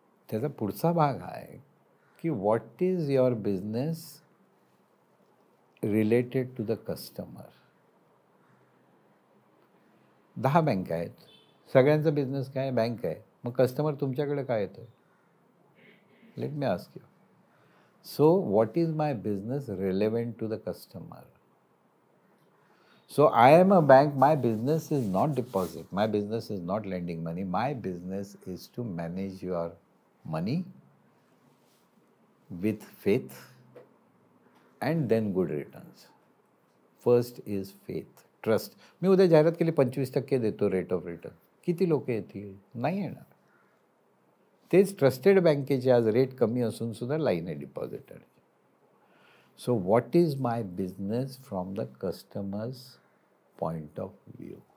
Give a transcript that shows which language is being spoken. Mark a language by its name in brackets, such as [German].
[Marathi] त्याचा पुढचा भाग आहे की [English] What is your business related to the customer. [Marathi] 10 bank आहेत, सगळ्यांचा बिझनेस काय, बँक आहे. मग कस्टमर तुमच्याकडे काय येतं? [English] Let me ask you. So what is my business relevant to the customer? So I am a bank, my business is not deposit, my business is not lending money, my business is to manage your money with faith and then good returns. First is faith, trust. [Marathi] मी उद्या जाहिरात केली 25% देतो rate of return, किती लोक येतील? नाही येणार. तेच ट्रस्टेड बँकेचे आज रेट कमी असून सुद्धा लाईन आहे depositor. [English] So what is my business from the customers point of view.